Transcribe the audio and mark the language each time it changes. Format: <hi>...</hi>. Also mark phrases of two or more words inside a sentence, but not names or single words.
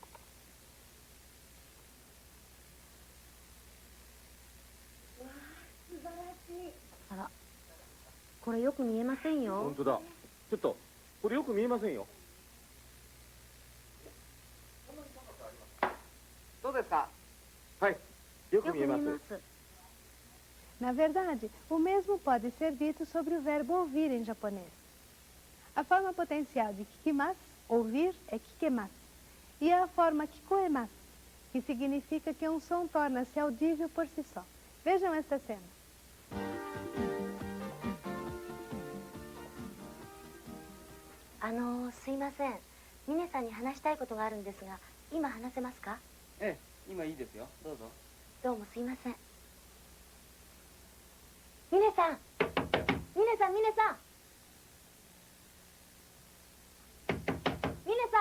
<ja>あら、これよく見えませんよ本。当だ。ちょっと、これよく見えませんよ。どうですか？はい。よくよく見えます。見えます。</ja> <pt>Na verdade, o mesmo pode ser dito sobre o verbo ouvir em japonês. A forma potencial de kikimasu, ouvir, é kikemasu. E a forma kikoemasu, que significa que um som torna-se audível por si só. Vejam esta cena.</pt> <ja>すいません。ミネさんに話したいことがあるんですが、今話せますか？ええ、今いいですよ。どうぞ。どうもすいません。ミネさん、ミネさん、ミネさん、ミネさん。</ja>